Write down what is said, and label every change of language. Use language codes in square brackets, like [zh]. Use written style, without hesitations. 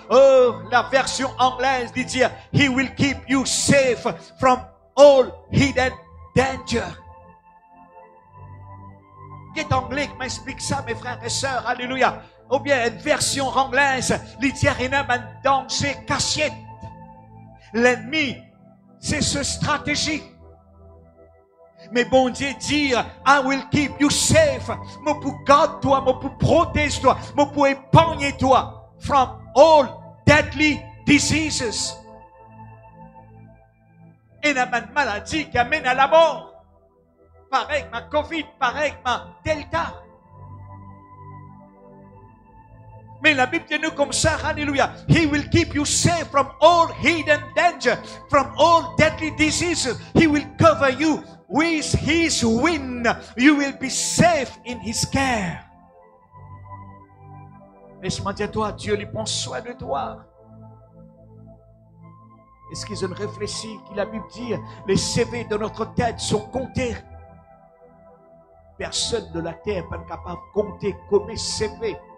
[fr] Oh, la version anglaise dit dire, [en] He will keep you safe from all hidden danger. [fr] Qui est anglais qui m'explique ça, mes frères et sœurs, alléluia. Ou bien une version anglaise, dit dire, il y a un danger caché. L'ennemi, c'est ce stratégie. Mais bon Dieu dit, [en] I will keep you safe. [fr] Moi pour garder toi, moi pour protéger toi, moi pour épargner toi [en] from all deadly diseases. [fr] Et la maladie qui amène à la mort. Pareil que ma Covid, pareil que ma Delta. Mais la Bible dit nous comme ça, alléluia. [en] He will keep you safe from all hidden danger, from all deadly diseases. He will cover you with his wing. You will be safe in his care. [fr] Laisse-moi dire toi, Dieu lui prend soin de toi. Est-ce qu'ils ont réfléchi que la Bible dit, les CV de notre tête sont comptés. Personne de la terre n'est capable de compter comme CV.